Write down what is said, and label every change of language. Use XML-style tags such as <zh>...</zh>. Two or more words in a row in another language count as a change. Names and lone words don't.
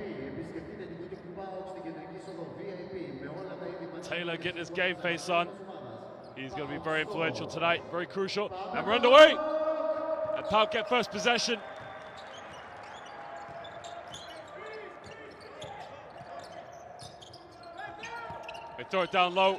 <el>Επισκεφτείτε την μπουτίκ του ΠΑΟΚ στην κεντρική είσοδο VIP με όλα τα είδη.</el> <en>Taylor getting his game face on. He's going to be very influential tonight, very crucial. And we're underway. And PAOK get first possession. They throw it down low.</en>